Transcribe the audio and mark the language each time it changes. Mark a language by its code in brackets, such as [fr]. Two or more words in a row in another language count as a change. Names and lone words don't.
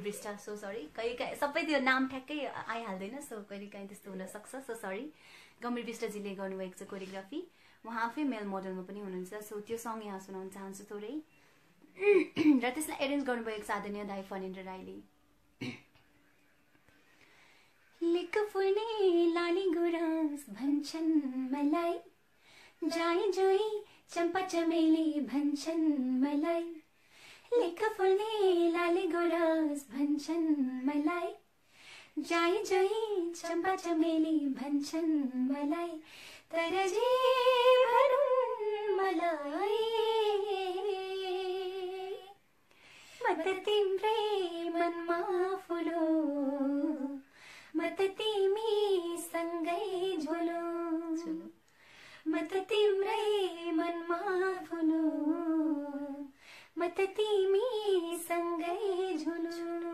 [ne] विष्ट [en] so sorry [ne] कहिलेकाहीँ सबै त्यो नाम ठ्याक्कै आइहाल्दैन सो कहिलेकाहीँ त्यस्तो हुनसक्छ सो सरी गम्भीर विष्टजीले गर्नुभएको छ कोरियोग्राफी उहाँ आफै [en] male modelमा [ne] पनि हुनुहुन्छ सो त्यो सङ्ग यहाँ सुनाउन चाहन्छु थोरै र त्यसलाई एरेन्ज गर्नुभएको छ आदरणीय दाई फणेन्द्र राईले लेक फुल्ने लाली गुराँस भन्छन् मलाई जाई जोई चम्पा चमेली भन्छन् मलाई लेक फुल्ने लाली गुराँस भन्छन् मलाई जाई जोई चम्पा चमेली भन्छन् मलाई तर जे भनुन् मलाई म त तिम्रै मनमा फुलो म त तिमी सँगै झोलो म त तिम्रै मनमा फुलो म त तिमी सँगै झुलु